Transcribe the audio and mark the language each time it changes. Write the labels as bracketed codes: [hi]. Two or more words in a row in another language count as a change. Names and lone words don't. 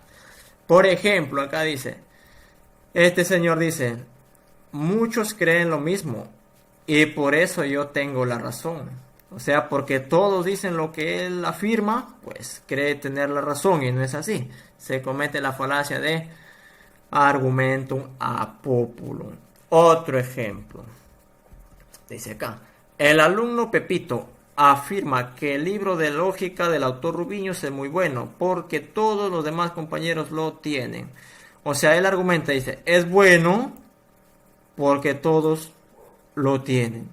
[es] Por ejemplo, acá dice, este señor dice, muchos creen lo mismo y por eso yo tengo la razón. O sea, porque todos dicen lo que él afirma, pues cree tener la razón y no es así. Se comete la falacia de [la] argumentum ad populum. [es] Otro ejemplo. Dice acá, el alumno Pepito afirma que el libro de lógica del autor Rubiños es muy bueno porque todos los demás compañeros lo tienen. O sea, él argumenta, dice, es bueno porque todos lo tienen.